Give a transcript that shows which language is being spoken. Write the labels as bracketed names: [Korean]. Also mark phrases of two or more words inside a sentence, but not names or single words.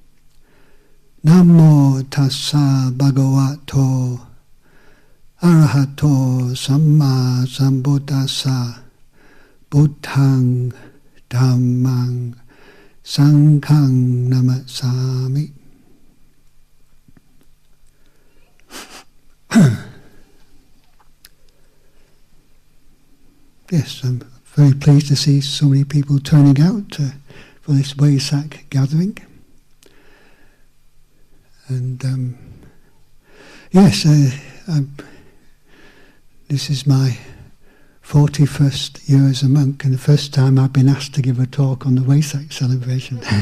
[Pali] Namo tassa bhagavato arahato samma sambuddhassa. Buddhang dhammang sanghang namasami. [English] Yes, I'm very pleased to see so many people turning out for this Vesak gathering. And yes, this is my 41st year as a monk, and the first time I've been asked to give a talk on the Vesak celebration.